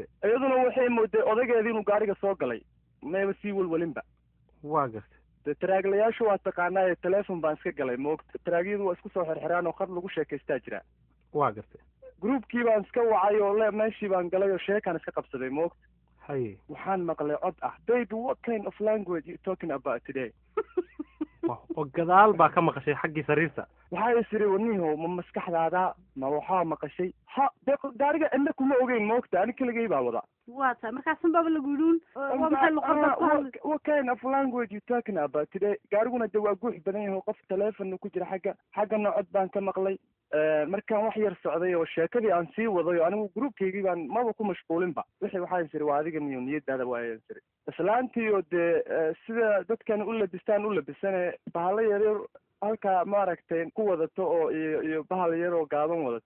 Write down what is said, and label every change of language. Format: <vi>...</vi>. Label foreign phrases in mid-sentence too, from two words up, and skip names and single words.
<so>iyaduna waxay mooday odaygeedii inuu gaariga soo galay, mayba sii welwelinba. waa gartay. dee taraaglayaashu waa taqaanaaye telefon baan iska galay moogta. taraagyadu waa isku soo xirxiraan oo khad lagu sheekaystaa jira. waa gartay. groupkii baan iska wacay oo meeshii baan galay oo sheekaan iska qabsaday moogta. haye waxaan maqlay cod ah,</so> <en>baby what kind of language you talking about today?</en> <so>oo gadaal baa ka maqashay xaggii sariirta. waxaa isiri waniho ma maskaxdaada ma waxaa maqashay? ha dee gaariga cidna kuma ogeyn moogta, ani keligay baa wada. waa tahay markaasan baaba lagu yidhuun waa maxay luqada</so> <en>what kind of language you talking about today?</en> <so>gaariguna de waa guux badan yahay, qof teleefon ku jira xaggana cod baan ka maqlay. markaan wax yar socday oo sheekadii aan sii waday, anigu groupkaygii baan maba ku mashquulinba. wixii waxaan siri waa adiga niyo niyadaada waayaan siri. islaantii oo dee sida dadkan u labistaan u labisane bahalo yaryar halkaa maaragtay ku wadato oo iyo bahal yar oo gaaban wadata.</so>